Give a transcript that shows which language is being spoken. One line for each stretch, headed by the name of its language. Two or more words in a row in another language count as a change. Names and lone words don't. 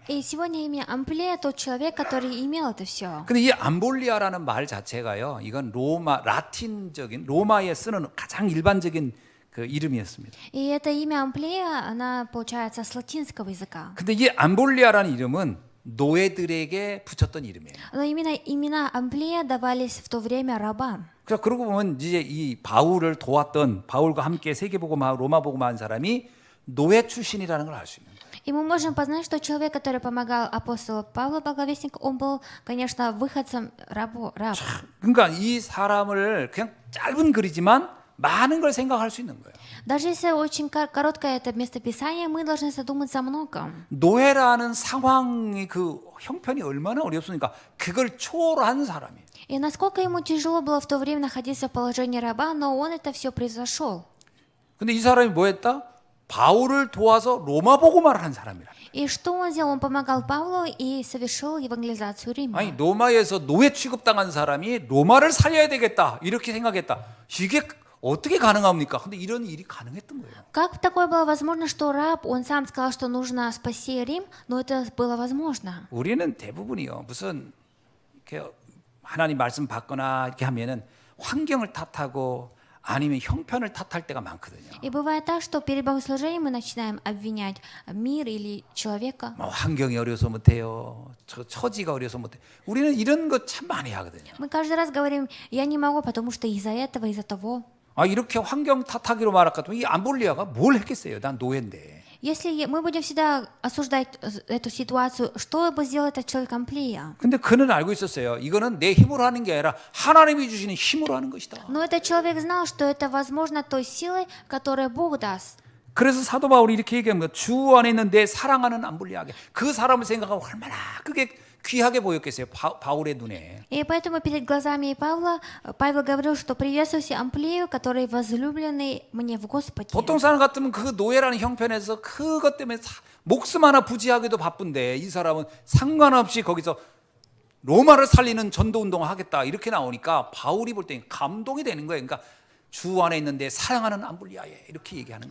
Russian: И сегодня имя Амплия тот человек, который имел это все.
Korean: 근데 이 암볼리아라는 말 자체가요, 이건 라틴적인 로마에 쓰는 가장 일반적인 그 이름이었습니다.
Russian: И это имя Амплия, она получается с латинского языка.
Korean: 근데 이 암볼리아라는 이름은 노예들에게 붙였던 이름이에요.
Russian: Но именно имена Амплия давались в то время рабам.
Korean: 그래서 그러고 보면 이제 이 바울을 도왔던 바울과 함께 세계복음화 로마복음화 한 사람이 노예 출신이라는 걸 알 수 있는 거예요.
Russian: И мы можем познать, что человек, который помогал апостолу Павлу, благовестник, он был, конечно, выходцем раб.
Korean: 그러니까 이 사람을 그냥 짧은 글이지만 많은 걸 생각할 수 있는 거예요.
Russian: Даже если очень короткое это местописание, мы должны задуматься о многом.
Korean: 노예라는 상황의 그 형편이 얼마나 어렵습니까? 그걸 초월한 사람이에요.
Russian: И насколько ему тяжело было в то время находиться в положении раба, но он это все превзошел.
Korean: 근데 이 사람이 뭐 했다? 바울을 도와서 로마 복음화를 한 사람이라.
Russian: И что он сделал? Он помогал Павлу и совершил евангелизацию Рима.
Korean: 아니, 로마에서 노예 취급당한 사람이 로마를 살려야 되겠다 이렇게 생각했다. 이게 어떻게 가능합니까? 근데 이런 일이 가능했던 거예요.
Russian: Как такое было возможно, что раб, он сам сказал, что нужно спасти Рим, но это было возможно?
Korean: 우리는 대부분이요, 무슨 이렇게 하나님 말씀 받거나 이렇게 하면은 환경을 탓하고 아니면 형편을 탓할 때가 많거든요.
Russian: И бывает так, что перед богослужением мы начинаем обвинять мир или человека.
Korean: 뭐 환경이 어려서 못해요. 처지가 어려서 못해. 우리는 이런 거 참 많이 하거든요.
Russian: Мы каждый раз говорим, я не могу, потому что из-за этого, из-за того.
Korean: 아, 이렇게 환경 탓하기로 말할 것 같으면 이 암볼리아가 뭘 했겠어요? 난 노예인데.
Russian: Если мы будем всегда осуждать эту ситуацию, что бы сделал этот человек Амплия?
Korean: 근데 그는 알고 있었어요. 이거는 내 힘으로 하는 게 아니라 하나님이 주시는 힘으로 하는 것이다.
Russian: Но этот человек знал, что это возможно той силой, которую Бог даст.
Korean: 그래서 사도 바울이 이렇게 얘기합니다. 주 안에 있는 내 사랑하는 암볼리아에게 그 사람을 생각하면 얼마나 그게 귀하게 보였겠어요. 바울의 눈에.
Russian: И поэтому перед глазами Павла Павел говорил, что приветствуйте Амплию, который возлюбленный мне в Господе.
Korean: 보통 사람 같으면 그 노예라는 형편에서 그것 때문에 목숨 하나 부지하기도 바쁜데 이 사람은 상관없이 거기서 로마를 살리는 전도 운동을 하겠다 이렇게 나오니까 바울이 볼 때 감동이 되는 거예요. 그러니까 주 안에 있는데 사랑하는 암블리아에 이렇게 얘기하는 거예요.